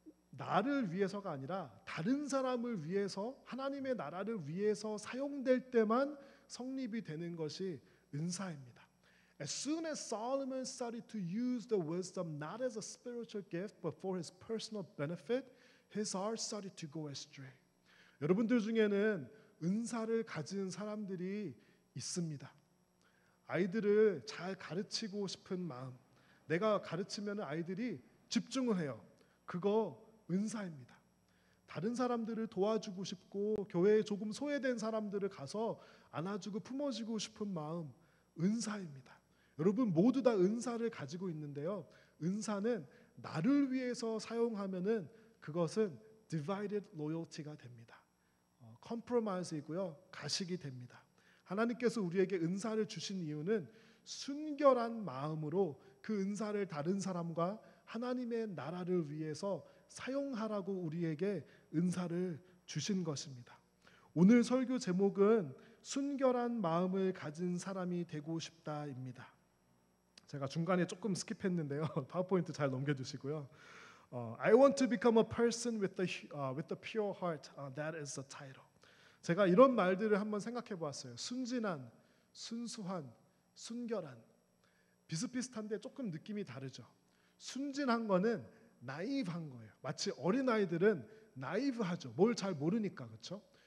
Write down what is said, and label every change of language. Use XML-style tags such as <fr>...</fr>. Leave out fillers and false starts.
<ko>나를 위해서가 아니라 다른 사람을 위해서 하나님의 나라를 위해서 사용될 때만 성립이 되는 것이 은사입니다.</ko> <en>As soon as Solomon started to use the wisdom not as a spiritual gift but for his personal benefit, his heart started to go astray.</en> <ko>여러분들 중에는 은사를 가진 사람들이 있습니다. 아이들을 잘 가르치고 싶은 마음, 내가 가르치면 아이들이 집중을 해요. 그거 은사입니다. 다른 사람들을 도와주고 싶고 교회에 조금 소외된 사람들을 가서 안아주고 품어주고 싶은 마음, 은사입니다. 여러분 모두 다 은사를 가지고 있는데요. 은사는 나를 위해서 사용하면은 그것은</ko> <en>divided loyalty</en> <ko>가 됩니다. compromise이고요, 가식이 됩니다. 하나님께서 우리에게 은사를 주신 이유는 순결한 마음으로 그 은사를 다른 사람과 하나님의 나라를 위해서 사용하라고 우리에게 은사를 주신 것입니다. 오늘 설교 제목은 순결한 마음을 가진 사람이 되고 싶다입니다. 제가 중간에 조금 스킵했는데요. 파워포인트 잘 넘겨주시고요.</ko> <en>I want to become a person with the pure heart. That is the title.</en> <ko>제가 이런 말들을 한번 생각해 보았어요. 순진한, 순수한, 순결한. 비슷비슷한데 조금 느낌이 다르죠. 순진한 거는 나이브한 거예요. 마치 어린아이들은 나이브하죠. 뭘 잘 모르니까. 그렇죠?</ko>